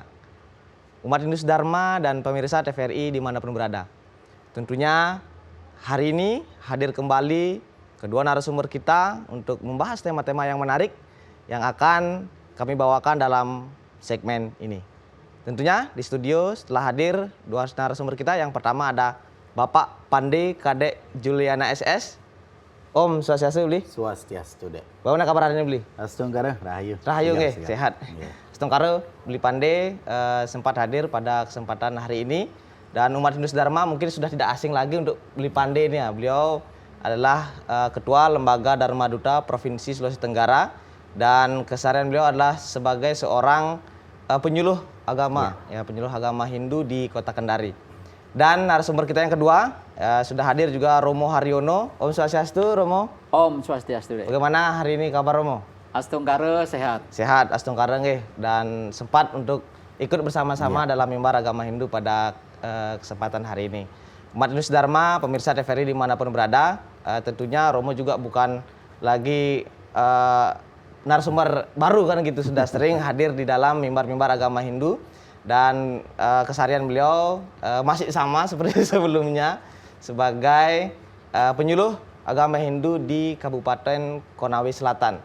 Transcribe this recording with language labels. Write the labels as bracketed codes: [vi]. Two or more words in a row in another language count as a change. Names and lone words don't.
[id] Umat Hindu Dharma dan pemirsa TVRI dimanapun berada, tentunya hari ini hadir kembali kedua narasumber kita untuk membahas tema-tema yang menarik yang akan kami bawakan dalam segmen ini. Tentunya di studio setelah hadir dua narasumber kita. Yang pertama ada Bapak Pande Kadek Juliana SS. [ban] Om Swastiastu beli. Swastiastu dek. [id] Bagaimana kabar hari ini beli? [ban] Astungkara rahayu. Rahayu nggih, sehat. [id] Astungkara beli Pande sempat hadir pada kesempatan hari ini, dan umat Hindu Dharma mungkin sudah tidak asing lagi untuk beli Pande ini ya. Beliau adalah Ketua Lembaga Dharma Duta Provinsi Sulawesi Tenggara, dan keseharian beliau adalah sebagai seorang penyuluh agama, penyuluh agama Hindu di Kota Kendari. Dan narasumber kita yang kedua sudah hadir juga Romo Haryono. [ban] Om Swastiastu Romo. Om Swastiastu. [id] Bagaimana hari ini kabar Romo? Astungkara sehat. [ban] Sehat, Astungkara nggih. [id] Dan sempat untuk ikut bersama-sama dalam Mimbar Agama Hindu pada kesempatan hari ini. Umat Hindu Dharma, pemirsa TVRI dimanapun berada, tentunya Romo juga bukan lagi narasumber baru kan gitu, sudah sering hadir di dalam mimbar-mimbar agama Hindu, dan keseharian beliau masih sama seperti sebelumnya sebagai penyuluh agama Hindu di Kabupaten Konawe Selatan.